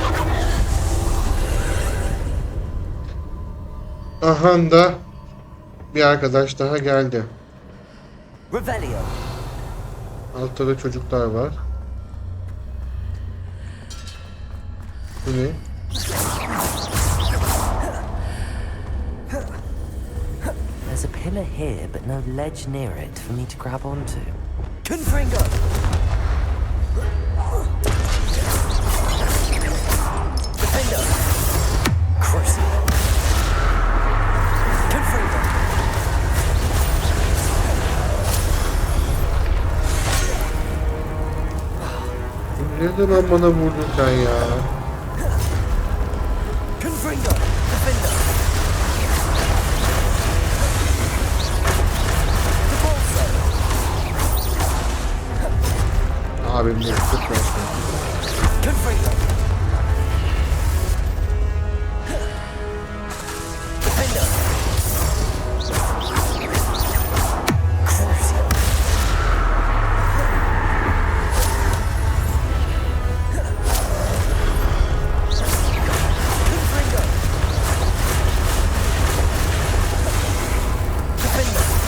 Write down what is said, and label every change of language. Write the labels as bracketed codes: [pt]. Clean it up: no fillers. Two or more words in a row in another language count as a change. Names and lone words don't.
[tr] Aha da bir arkadaş daha geldi. Revelio. Altta da çocuklar var. Bu ne? [en] There's a pillar here, but no ledge near it for me to grab onto. [tr] Confringo! Defender! Crucible! Confringo! Ne zaman bana vurdun sen ya? Confringo! Defender! Abim de kıpraşma. Confringo! Defender! Crucible! Confringo! Defender!